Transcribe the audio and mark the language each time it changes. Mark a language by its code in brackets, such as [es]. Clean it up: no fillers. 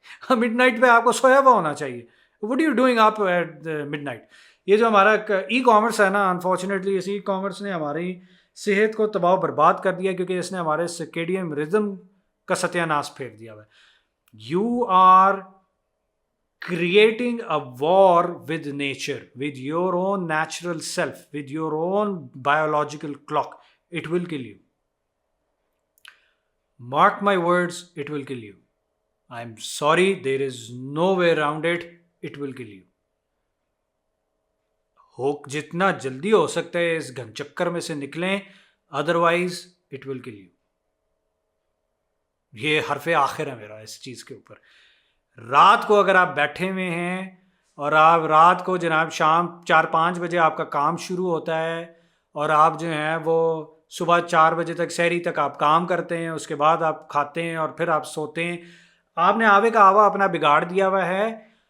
[ur] Mid night پہ آپ کو سویا ہوا ہونا چاہیے. [en] What you doing آپ at midnight? [ur] یہ جو ہمارا ای کامرس ہے نا، انفارچونیٹلی اس ای کامرس نے ہماری صحت کو تباہ و برباد کر دیا، کیونکہ اس نے ہمارے سرکیڈین ردم کا ستیہ ناش پھیر دیا ہوا ہے. [en] You are creating a war with nature, with your own natural self, with your own biological clock. It will kill you. Mark my words, it will kill you. I'm sorry, there is no way around it. It will kill you. [ur] جتنا جلدی ہو سکتا ہے اس گھن چکر میں سے نکلیں، [en] otherwise it will kill you. [ur] یہ حرف آخر ہے میرا اس چیز کے اوپر. رات کو اگر آپ بیٹھے ہوئے ہیں اور آپ رات کو جناب شام 4-5 بجے آپ کا کام شروع ہوتا ہے، اور آپ جو ہیں وہ صبح 4 بجے تک سحری تک آپ کام کرتے ہیں، اس کے بعد آپ کھاتے ہیں اور پھر آپ سوتے ہیں، آپ نے آوے کا آوا اپنا بگاڑ دیا ہوا ہے.